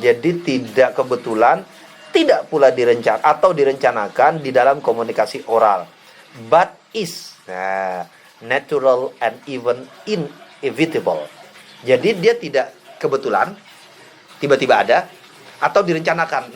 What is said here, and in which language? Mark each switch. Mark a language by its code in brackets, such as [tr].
[id] Jadi tidak kebetulan, tidak pula direncanakan di dalam komunikasi oral. [en] But is natural and even inevitable. [id] Jadi dia tidak kebetulan, tiba-tiba ada, atau direncanakan.